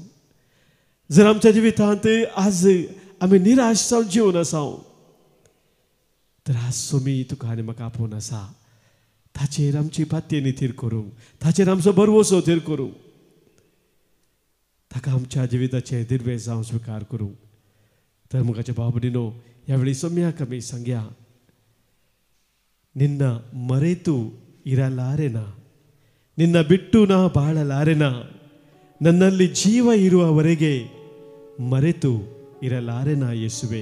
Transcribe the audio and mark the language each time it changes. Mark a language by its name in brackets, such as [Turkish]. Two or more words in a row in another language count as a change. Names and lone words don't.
[Konkani] जर आमच्या जिवितांत आज आमी निराश जावन जिवन आसा त्रास सोमी तुका आनी म्हाका आपोवन आसा ताचेर आमची पातयेनी थीर करूंक ताचेर आमचो भरवोसो थीर करूंक ताका आमच्या जिविताचे दिर्वे जावं स्विकार करूंक तर मुखाचे बाबडीनो ह्या वेळी सोम्याक आमी सांगया ನಿನ್ನ [Kannada] ಮರೆತು ಇರಲಾರೆನಾ ನಿನ್ನ ಬಿಟ್ಟು ನಾ ಬಾಳಲಾರೆನಾ ನನ್ನಲ್ಲಿ ಜೀವ ಇರುವವರೆಗೆ ಮರೆತು ಇರಲಾರೆನಾ ಯೇಸುವೆ